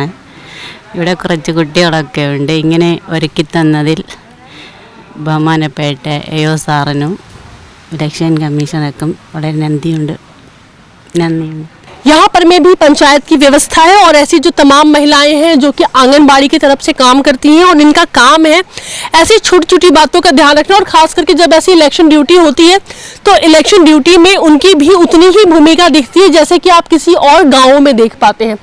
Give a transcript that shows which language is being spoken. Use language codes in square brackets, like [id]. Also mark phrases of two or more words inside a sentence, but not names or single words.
[ml] ഇവിടെ കുറച്ച് കുട്ടികളൊക്കെ ഉണ്ട്. ഇങ്ങനെ ഒരുക്കി തന്നതിൽ ബഹുമാനപ്പെട്ട എഒ സാറിനും [en] election commissioner [ml] വളരെ നന്ദിയുണ്ട്. [hi] यहाँ पर में भी पंचायत की व्यवस्था है और ऐसी जो तमाम महिलाएं हैं जो कि आंगनबाड़ी की तरफ से काम करती हैं और इनका काम है ऐसी छोटी छोटी बातों का ध्यान रखना, और खास करके जब ऐसी [en] election duty [hi] होती है तो [en] election duty [hi] में उनकी भी उतनी ही भूमिका दिखती है जैसे कि आप किसी और गाँवों में देख पाते हैं।